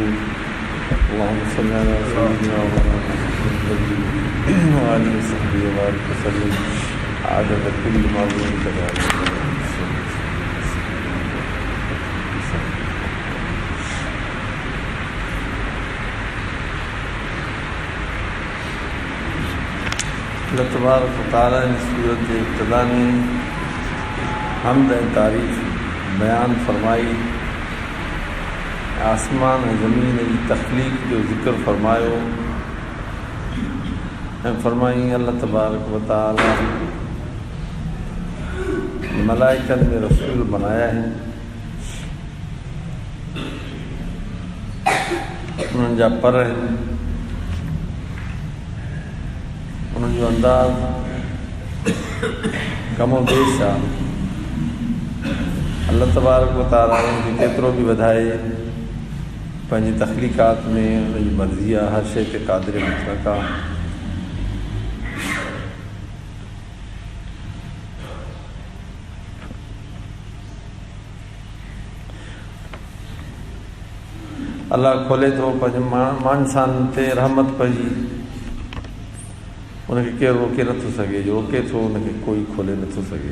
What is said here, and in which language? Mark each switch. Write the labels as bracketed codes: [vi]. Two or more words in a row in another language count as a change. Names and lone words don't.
[ar] اللهم صل على سيدنا محمد وآله وصحبه وبارك وسلم عدد كل معلوم كذلك. [sd] अल्लाह [ar] تبارك وتعالى [sd] ने सूरत के इब्तिदा में हम्द ऐं तारीफ़ बयान फरमाई, आसमान ऐं ज़मीन जी तख़लीक़ जो ज़िक्र फरमायो ऐं फरमाई अल्लाह [ar] تبارك وتعالى [sd] मलाइकनि में रसूल बनाया आहिनि, उन्हनि जा पर आहिनि, उन्हनि जो अंदाज़ कमो बेश आहे। अल्लाह [ar] تبارك وتعالى [sd] उनखे केतिरो बि वधाए पंहिंजी तख़लीक़ात में उनजी मर्ज़ी आहे, हर शइ ते क़ादिर मुतलक़ आहे। अल्लाह खोले थो पंहिंजे मानसानि ते रहमत पंहिंजी, उनखे केरु रोके नथो सघे, जो रोके थो उनखे कोई खोले नथो सघे।